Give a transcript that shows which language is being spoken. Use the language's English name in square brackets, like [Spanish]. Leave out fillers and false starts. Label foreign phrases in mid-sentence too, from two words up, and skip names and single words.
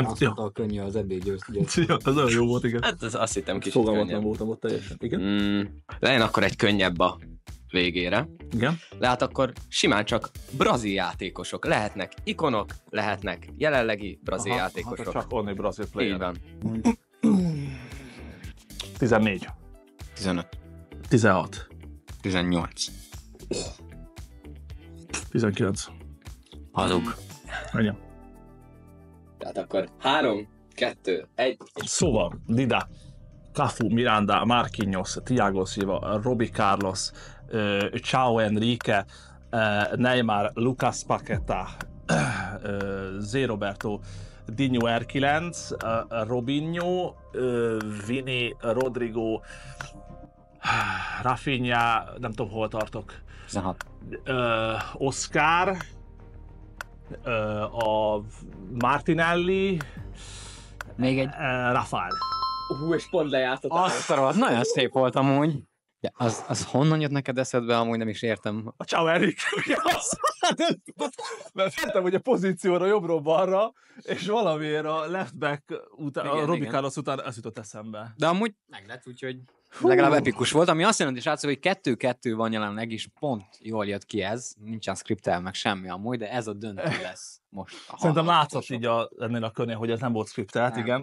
[Hungarian] a könnyű az eddig győzt. Ez olyan jó volt, igen. Hát azt hittem kicsit fogalmatlan könnyebb. voltam ott teljesen. Igen? Legyen akkor egy könnyebb a végére. Igen. Lehet akkor simán csak brazil játékosok. Lehetnek ikonok, lehetnek jelenlegi brazil játékosok. Hát csak [English] only brazil player. [Hungarian] Így van. 14. 15. 16. 18. 19. Hazug. Ennyi. Tehát akkor 3, 2, 1. Szóval, Dida, Cafu, Miranda, Marquinhos, Thiago Silva, Robbie Carlos, João Enrique, Neymar, Lucas Paquetá, Zé Roberto, Dinho R9, Robinho, Vini, Rodrigo, Rafinha, nem tudom hol tartok, 16. Oscar, a Martinelli, Még egy. Rafael. És pont lejártott. Azt nagyon szép volt amúgy. De az honnan jött neked eszedbe, amúgy nem is értem. A João Enrique, mert féltem, hogy a pozícióra jobbról balra, és valamiért a [English] left back [Hungarian] után, a Robbie Carlos után ez jutott eszembe. De amúgy meg lett, úgyhogy legalább epikus volt, ami azt jelenti, srácok, hogy 2-2 van jelenleg, és pont jól jött ki ez. Nincsen scriptel, meg semmi amúgy, de ez a döntő lesz most. Szerintem látszott így ennél a körnél, hogy ez nem volt scriptelt, igen.